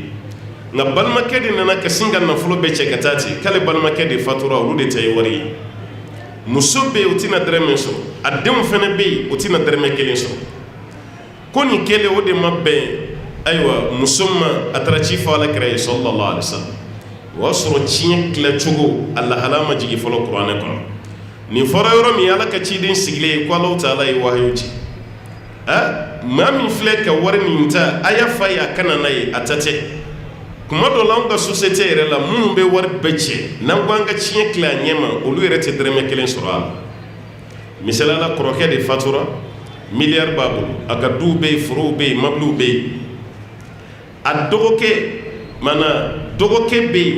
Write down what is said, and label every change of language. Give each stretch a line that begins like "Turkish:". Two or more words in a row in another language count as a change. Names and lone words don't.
Bambara: nka balimakɛ de nana ka sin ka nafolo bɛɛ cɛ ka taa ten k'ale balimakɛ de fatura olu de ta ye wari ye muso bɛ yen o tɛna dɛrɛmɛ sɔrɔ a denw fana bɛ yen o tɛna dɛrɛmɛ kelen sɔrɔ ko nin kɛlen o de ma bɛn ayiwa muso ma a taara ci fɔ alakira ye
Arabic: صلى الله عليه وسلم
Bambara: o y'a sɔrɔ tiɲɛ tilacogo a lahala ma jigin fɔlɔ kuranɛ kɔnɔ nin fɔra yɔrɔ min ala ka ciden sigilen ye ko
Arabic: الله تعالى
Bambara: ye wahayu ci maa min filɛ ka wari min ta a y'a fa ye a kana n'a ye a ta tɛ kuma dɔ la anw ka société yɛrɛ la minnu bɛ wari bɛɛ cɛ n'an ko an ka tiɲɛ tila a ɲɛ ma olu yɛrɛ tɛ dɛrɛmɛ kelen sɔrɔ a la misaliya la kɔrɔkɛ de fatura miliyari b'a bolo a ka duw bɛ yen forow bɛ yen mabiliw bɛ yen a dɔgɔkɛ bɛ yen